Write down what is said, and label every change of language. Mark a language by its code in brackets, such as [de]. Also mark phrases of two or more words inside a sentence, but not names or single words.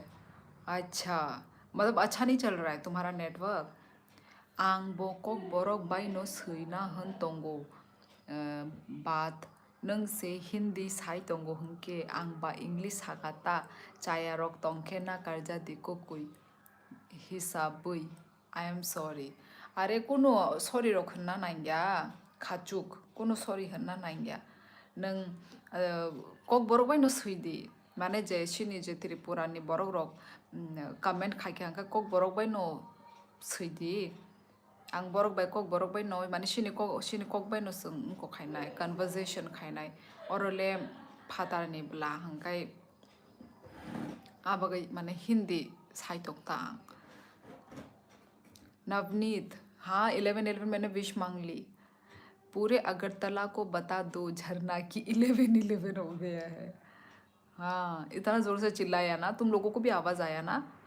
[hi] अच्छा, मतलब अच्छा नहीं चल रहा है तुम्हारा नेटवर्क। [trp] आं बकक बरक बायनो सैना होन दंगो बाद नोंसे हिंदी साइ दंगो होनके आं बा इंग्लिश हागाता चायारक तंखे ना कारजा दिकुकुई हिसाबै [en] I am sorry. [trp] अरे कोनो सॉरी रख होनना नांगिया खाचुक, कोनो सॉरी होनना नांगिया। नों कक बरक बायनो सैदी माने जे सिनि जे त्रिपुरानि बरक रक कमेंट खाइखे आंखा कक बरक बायनो सैदी आं बरक बाय कक बरक बाय नय माने सिनि कक बाय न सों उनको खायनाय कन्वर्सेशन खायनाय अरले फातारनि ब्ला हंगाय आबगै माने हिंदी साइतोकता। [hi] नवनीत, हाँ 11:11 मैंने विश मांग ली। पूरे अगरतला को बता दो झरना की 11:11 हो गया है। हाँ, इतना जोर से चिल्लाया ना, तुम लोगों को भी आवाज आया ना?